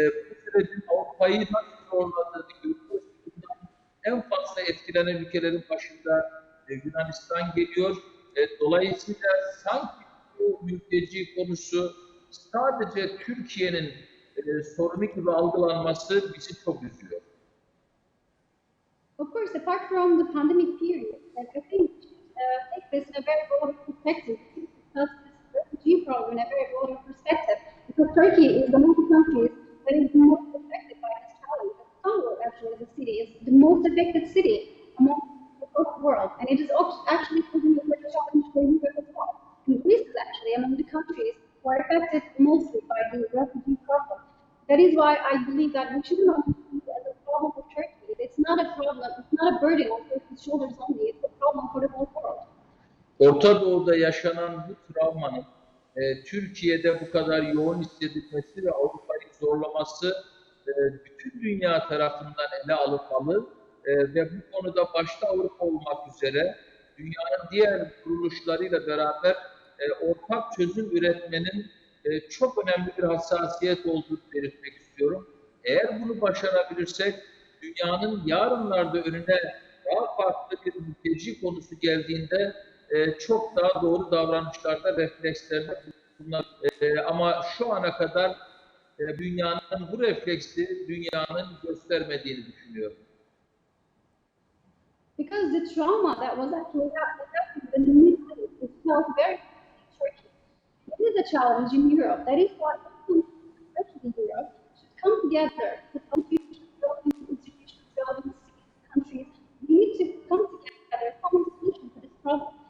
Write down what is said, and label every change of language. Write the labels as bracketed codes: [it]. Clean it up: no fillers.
[tr] Bu sürecin Avrupa'yı nasıl zorladığını görüyoruz. Bundan en fazla etkilenen ülkelerin başında Yunanistan geliyor. Dolayısıyla sanki bu mülteci konusu sadece Türkiye'nin sorunu gibi algılanması bizi çok üzüyor. [en] Of course, apart from the pandemic period, and I think we should take this in a very broader perspective, discuss this refugee problem in a very broader perspective, because Turkey is among the countries that is the most affected by this challenge. Istanbul, actually, the city, is the most affected city among the world, and it is actually posing a great challenge for Europe as well. And Greece is actually among the countries who are affected mostly by the refugee problem. That is why I believe that we shouldn't only see it as a problem of Turkey. It's not a problem, it's not a burden on Turkey's shoulders only, it's a problem for the whole world. [tr] Orta Doğu'da yaşanan bu travmanın Türkiye'de bu kadar yoğun hissedilmesi ve Avrupa'yı zorlaması bütün dünya tarafından ele alınmalı ve bu konuda başta Avrupa olmak üzere dünyanın diğer kuruluşlarıyla beraber ortak çözüm üretmenin çok önemli bir hassasiyet olduğunu belirtmek istiyorum. Eğer bunu başarabilirsek dünyanın yarınlarda önüne daha farklı bir mülteci konusu geldiğinde çok daha doğru davranışlarda reflekslerinde bulunmak. Ama şu ana kadar dünyanın bu refleksi dünyanın göstermediğini düşünüyorum. [en] Because the trauma that was actually happening in the Middle East is felt very in Turkey. It is a challenge in Europe. That is why especially Europe should come together. The countries, relevant institutions, relevant countries, we need to come together, come to solution to this problem.